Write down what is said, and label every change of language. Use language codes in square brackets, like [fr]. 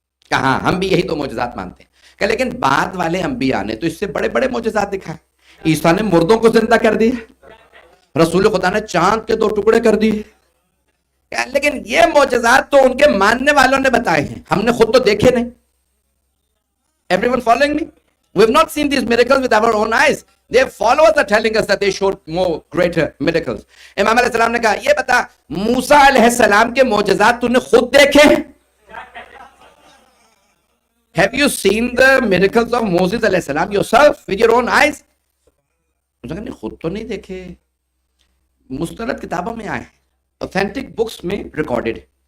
[ur] کہا ہم بھی یہی 2 معجزات مانتے ہیں. کہ لیکن بعد والے انبیاء نے تو اس سے بڑے بڑے معجزات دکھائے. عیسیٰ نے مردوں کو زندہ کر دیا, رسول خدا نے چاند کے 2 ٹکڑے کر دیے. لیکن یہ معجزات تو ان کے ماننے والوں نے بتائے ہیں, ہم نے خود تو دیکھے نہیں. [en] Everyone following me? We have not seen these miracles with our own eyes. Their followers are telling us that they showed more greater miracles. [ur] امام علیہ السلام نے کہا یہ بتا موسیٰ علیہ السلام کے معجزات تو نے خود دیکھے؟ [en] Have you seen the miracles of Moses علیہ السلام yourself with your own eyes? [ur] مجھے کہا نہیں خود تو نہیں دیکھے, مستند کتابوں میں آئے, [en] authentic books [ur] میں recorded.